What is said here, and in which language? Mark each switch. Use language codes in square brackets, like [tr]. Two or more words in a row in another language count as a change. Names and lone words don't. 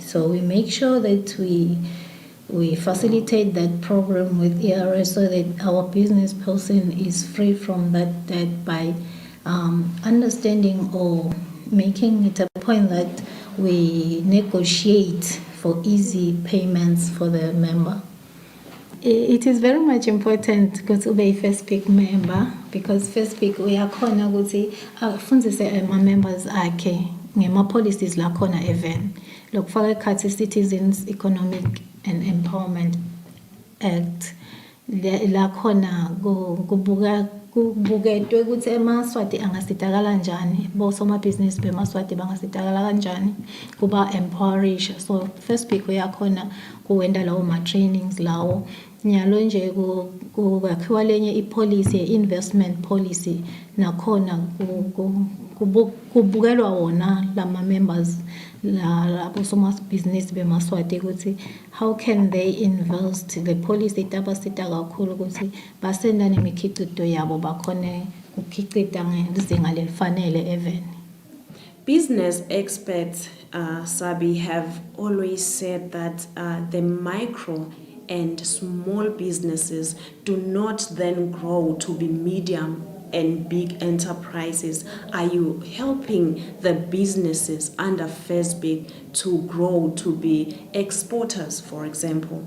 [en] So we make sure that we facilitate that program with ARS so that our business person is free from that debt by understanding or making it a point that we negotiate for easy payments for the member. It is very much important [ss] ukuthi ube yi-FESBC member, because FESBC uyakhona ukuthi afundise ama-members akhe ngema-policies lakhona even lokufaka ekhathi Citizens Economic and Empowerment Act lakhona kubuketwe ukuthi eMaswati angasizakala kanjani, bosomabhizinisi beMaswati bangasizakala kanjani, kuba empowerisha. So FESBC uyakhona kuwenda lawo ma-trainings lawo nyalo nje kwakhiwa lenye i-policy ye- [en] investment policy [ss] nakhona kubukelwa wona lama-members labosomabhizinisi beMaswati ukuthi [en] how can they invest the policy [ss] tabasita kakhulu ukuthi basenda nemikhiqido yabo bakhone ukukhicida ngezinga lelifanele even. [en] Business experts, Sabi, have always said that the micro and small businesses do not then grow to be medium and big enterprises. Are you helping the businesses under FESBC to grow to be exporters, for example?